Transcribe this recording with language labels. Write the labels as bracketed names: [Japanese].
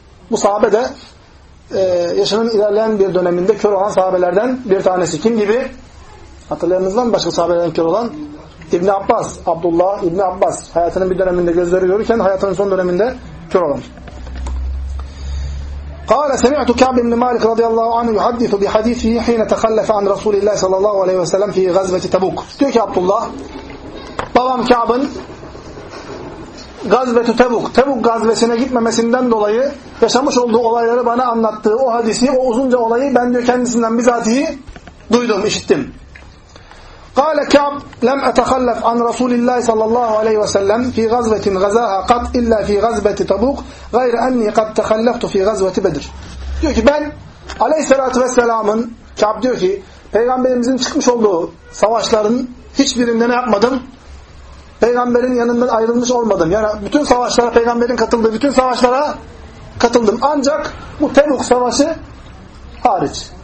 [Turkish] Bu sahabe de yaşının ilerleyen bir döneminde kör olan sahabelerden bir tanesi. Kim gibi? Hatırlayanınızdan mı başka sahabelerden kör olan? İbni Abbas. Abdullah İbni Abbas. Hayatının bir döneminde gözleri görürken hayatının son döneminde kör olan. [Arabic] قال سمعت كعب بن مالك رضي الله عنه يحدث بحديثه حين تخلف عن رسول الله صلى الله عليه وسلم في غزوة تبوك. [Turkish] Diyor ki Abdullah, babam Kâb'ın Gazvetü Tebuk, Tebuk gazvesine gitmemesinden dolayı yaşamış olduğu olayları bana anlattığı o hadisi, o uzunca olayı ben diyor kendisinden bizatihi duydum, işittim. [Arabic] قال كعب لم اتخلف عن رسول الله صلى الله عليه وسلم في غزوه غزاها قط الا في غزوه تبوك غير اني قد تخلفت في غزوه بدر. [Turkish] Diyor ki ben Aleyhissalatu vesselam'ın, Kâb diyor ki peygamberimizin çıkmış olduğu savaşların hiçbirinde ne yapmadım? Peygamberin yanından ayrılmış olmadım. Yani bütün savaşlara, peygamberin katıldığı bütün savaşlara katıldım. Ancak bu Tebuk savaşı hariç.